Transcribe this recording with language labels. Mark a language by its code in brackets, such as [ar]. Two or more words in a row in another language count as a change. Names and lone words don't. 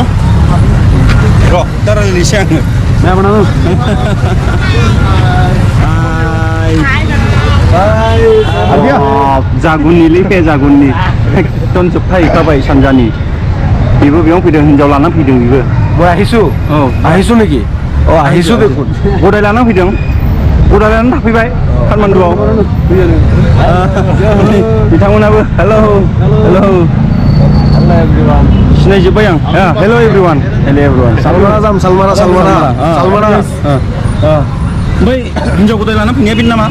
[brx] र' दा रायलायनोसै आङो मा बनाङो जागुननिलै बे जागुननि एकदम जोबथाहैखाबाय सानजानि बेबो बेयाव फैदों हिनजाव लाना फैदों बेबो [as] আহিছো औ আহিছো নেকি আহিছো দেখোন [brx] गदाय लाना फैदों गदाय लानानै थाफैबाय काठमान्डुआव बिथांमोनाबो हेलौ हेलौ सिनायजोब्बाय आं [en] hello everyone [brx] सालमाना जाम सालमाना सालमाना सालमाना ओमफ्राय हिनजाव गदाय लाना फैनाया बेनो नामा